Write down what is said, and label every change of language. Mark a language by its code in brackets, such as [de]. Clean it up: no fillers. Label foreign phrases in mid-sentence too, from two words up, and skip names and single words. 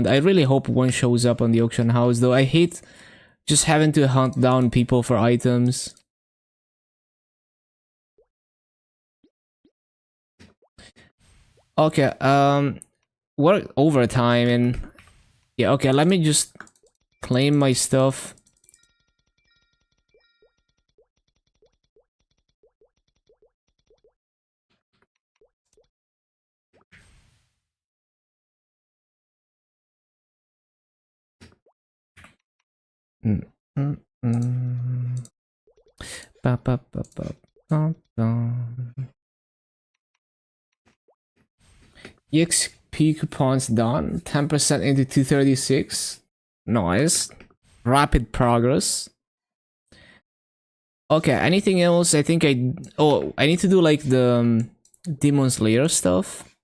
[en] I really hope one shows up on the auction house, though. I hate just having to hunt down people for items. Okay, work overtime and yeah, okay, let me just claim my stuff. Mm, mm, mm. Ba, ba, ba, ba, ba, ba. EXP coupons done. 10% into 236. Nice. Rapid progress. Okay, anything else? I think I... Oh, I need to do like the Demon Slayer stuff.